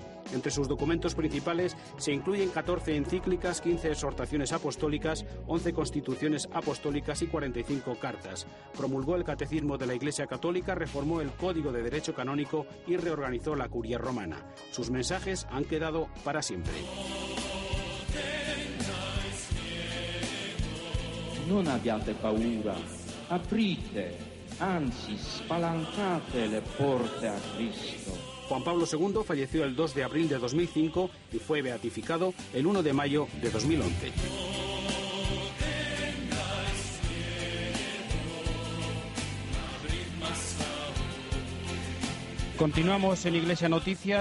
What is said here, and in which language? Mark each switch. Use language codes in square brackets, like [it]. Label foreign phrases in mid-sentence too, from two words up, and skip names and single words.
[es] Entre sus documentos principales se incluyen 14 encíclicas, 15 exhortaciones apostólicas, 11 constituciones apostólicas y 45 cartas. Promulgó el Catecismo de la Iglesia Católica, reformó el Código de Derecho Canónico y reorganizó la Curia Romana. Sus mensajes han quedado para siempre. [it] Non abbiate paura, aprite, anzi spalancate le porte a Cristo. [es] Juan Pablo II falleció el 2 de abril de 2005 y fue beatificado el 1 de mayo de 2011. Continuamos en Iglesia Noticia.